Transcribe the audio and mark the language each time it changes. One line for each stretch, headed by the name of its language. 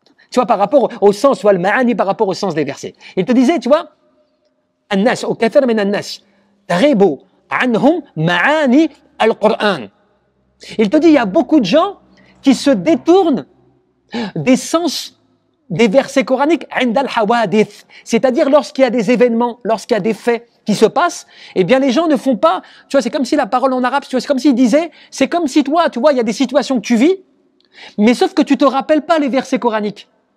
French: Tu vois, par rapport au sens, tu vois, le ma'ani par rapport au sens des versets. Il te disait, tu vois,
Arabic: الناس أو كثير من الناس تغيب عنهم معاني القرآن.
French: Il te dit, il y a beaucoup de gens qui se détournent des sens des versets coraniques,
Arabic: عند الحوادث.
French: C'est-à-dire lorsqu'il y a des événements, lorsqu'il y a des faits qui se passent, eh bien les gens ne font pas, tu vois, c'est comme si la parole en arabe, tu vois, c'est comme s'il disait, c'est comme si toi, tu vois, il y a des situations que tu vis, mais sauf que tu te rappelles pas les versets coraniques.